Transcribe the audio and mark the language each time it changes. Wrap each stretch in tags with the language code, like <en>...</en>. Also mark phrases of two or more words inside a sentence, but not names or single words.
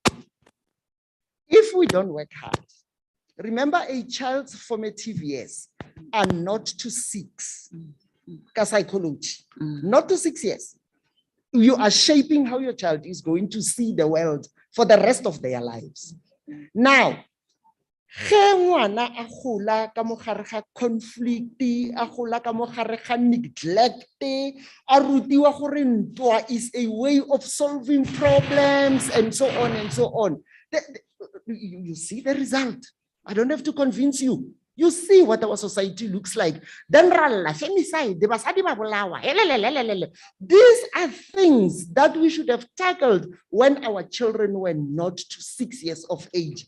<en>If we don't work hard, remember a child's formative years are not to 6, psychology, not to 6 years. You are shaping how your child is going to see the world for the rest of their lives. Now,</en> <tn>ge ngwana a gola ka mo gare ga conflict, a gola ka mo gare ga neglect, a rutiwa gore ntwa</tn> <en>is a way of solving problems and so on and so on. You see the result. I don't have to convince you. You see what our society looks like. Then these are things that we should have tackled when our children were not to 6 years of age.</en>